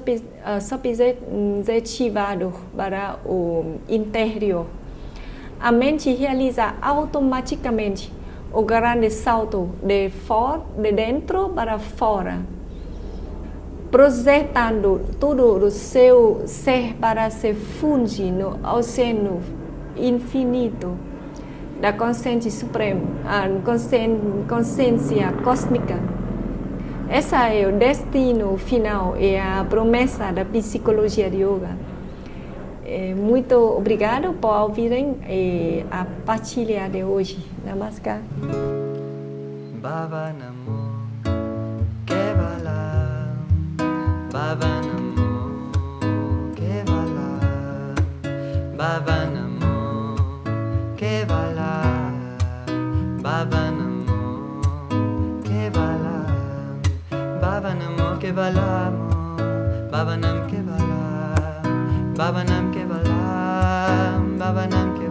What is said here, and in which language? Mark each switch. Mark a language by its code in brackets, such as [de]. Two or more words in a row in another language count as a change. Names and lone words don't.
[pt] subjetivado para o interior, a mente realiza automaticamente o grande salto de dentro para fora, projetando todo o seu ser para se fundir no oceano infinito da consciência suprema, a consciência cósmica. Esse é o destino final e a promessa da psicologia de yoga. Muito obrigado por ouvirem a partilha de hoje. Namaskar. [sa] Baba Namo Kevala, Baba Namo Kevala, Baba Namo Kevala, Baba Namo Kevala, Baba Namo Kevala, Baba Nam Kevala, Baba Nam Kevala, Baba Nam